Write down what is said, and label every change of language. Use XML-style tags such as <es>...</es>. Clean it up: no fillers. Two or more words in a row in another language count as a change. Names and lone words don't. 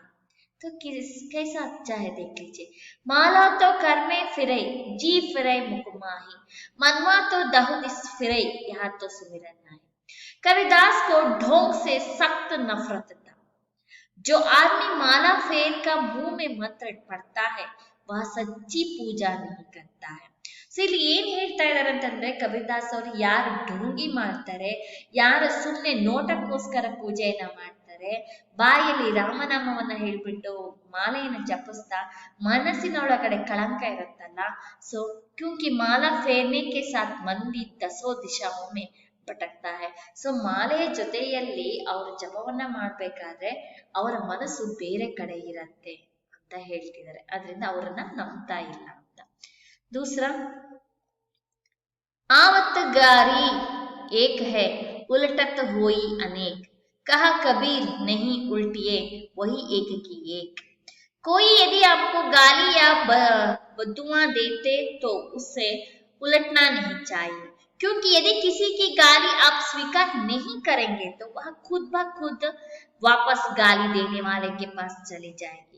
<hi>तो कैसा अच्छा है, देख लीजिए। माला तो कर में फिरे, जी फिरे मुख माही, मनवा तो दहु दिस फिरे, यह तो सुमिरन नाही। कबीरदास को ढोंग से सख्त नफरत था। जो आदमी माला फेर का मुंह में मंत्र पढ़ता है वह सच्ची पूजा नहीं करता है।</hi> <kn>ಇಲ್ಲಿ ಏನ್ ಹೇಳ್ತಾ ಇದ್ದಾರೆ ಅಂತಂದ್ರೆ, ಕಬೀರದಾಸ್ ಅವರು ಯಾರು ಢೋಂಗಿ ಮಾಡ್ತಾರೆ, ಯಾರು ಸುಮ್ಮನೆ ನೋಟಕ್ಕೋಸ್ಕರ ಪೂಜೆಯನ್ನ ಮಾಡ್ತಾರೆ, ಬಾಯಲ್ಲಿ ರಾಮನಾಮವನ್ನ ಹೇಳ್ಬಿಟ್ಟು ಮಾಲೆಯನ್ನ ಜಪಿಸ್ತಾ ಮನಸ್ಸಿನೊಳಗಡೆ ಕಳಂಕ ಇರುತ್ತಲ್ಲ, ಸೊ</kn> <hi>क्योंकि माला फेरने के साथ मन दसों दिशाओं में भटकता है।</hi> <kn>ಸೊ ಮಾಲೆಯ ಜೊತೆಯಲ್ಲಿ ಅವರು ಜಪವನ್ನ ಮಾಡ್ಬೇಕಾದ್ರೆ ಅವರ ಮನಸ್ಸು ಬೇರೆ ಕಡೆ ಇರತ್ತೆ ಅಂತ ಹೇಳ್ತಿದ್ದಾರೆ, ಅದರಿಂದ ಅವರನ್ನ ನಂಬ್ತಾ ಇಲ್ಲ ಅಂತ।</kn> <hi>दूसरा, आवत गारी एक है, उलटत होई अनेक, कहा कबीर नहीं उल्टिए वही एक की एक। कोई यदि आपको गाली या बद्दुआ देते तो उससे उलटना नहीं चाहिए, क्योंकि यदि किसी की गाली आप स्वीकार नहीं करेंगे तो वह खुद ब खुद वापस गाली देने वाले के पास चली जाएगी।</hi>